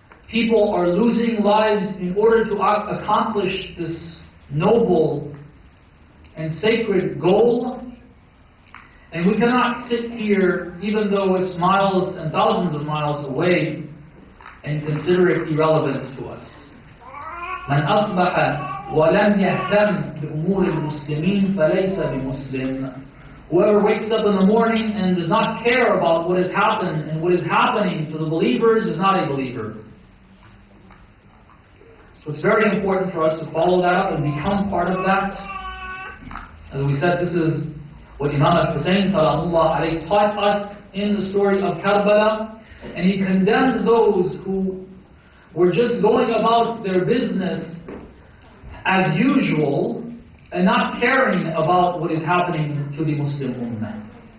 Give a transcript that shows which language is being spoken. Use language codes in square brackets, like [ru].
[en] People are losing lives in order to accomplish this noble and sacred goal. And we cannot sit here, even though it's miles and thousands of miles away, and consider it irrelevant to us. [ar] من أصبح ولم يهتم بأمور المسلمين فليس بمسلم. [en] Whoever wakes up in the morning and does not care about what has happened and what is happening to the believers is not a believer. So it's very important for us to follow that up and become part of that. As we said, this is what Imam al-Hussein salamullah alayhi taught us in the story of Karbala, and he condemned those who were just going about their business as usual and not caring about what is happening to the Muslim Ummah.